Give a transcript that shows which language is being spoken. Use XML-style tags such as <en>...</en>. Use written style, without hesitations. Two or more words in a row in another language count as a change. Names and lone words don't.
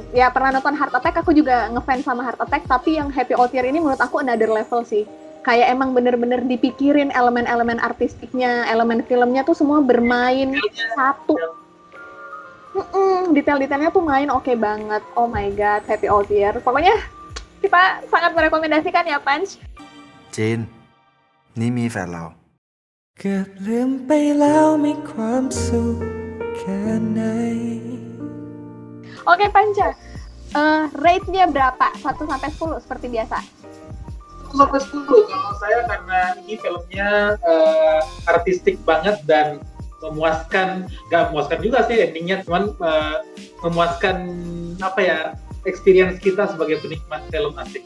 <id>Ya pernah nonton Heart Attack, aku juga ngefans sama Heart Attack, tapi yang Happy Old Year ini menurut aku</id> <en>another level</en> <id>sih. Kayak emang bener-bener dipikirin elemen-elemen artistiknya, elemen filmnya tuh semua bermain satu. Detail-detailnya tuh main oke banget.</id> <en>Oh my god, Happy Old Year.</en> <id>Pokoknya kita sangat merekomendasikan ya Punch.</id> <th>จีนนี่มีแฟนเรา เกือบลืมไปแล้วมีความสุขแค่ไหน</th> <id>Oke Panca, rate-nya berapa? 1-10 seperti biasa? 1-10 kalau saya, karena ini filmnya artistik banget dan memuaskan, gak memuaskan juga sih endingnya, cuman memuaskan apa ya, experience kita sebagai penikmat film asik.</id>